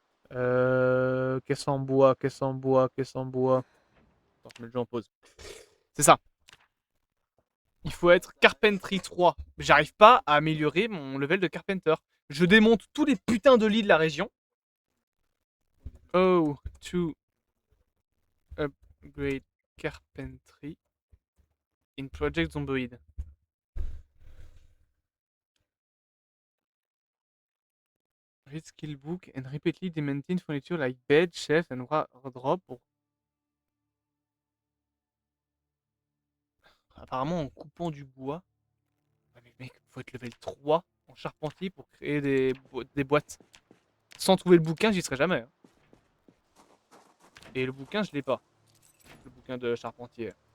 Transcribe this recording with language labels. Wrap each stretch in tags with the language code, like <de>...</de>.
<fr>Caisse en bois, caisse en bois, caisse en bois. Attends, je mets le jeu en pause. C'est ça. Il faut être Carpentry 3. J'arrive pas à améliorer mon level de Carpenter. Je démonte tous les putains de lits de la région.</fr> <en>Oh, to upgrade Carpentry in Project Zomboid. Read skill book and repeatedly maintain furniture like bed, shelf and wardrobe.</en> <fr>Apparemment en coupant du bois. Ouais, mais mec, faut être level 3 en charpentier pour créer des boîtes. Sans trouver le bouquin, j'y serais jamais, hein. Et le bouquin, je l'ai pas. Le bouquin de charpentier.</fr>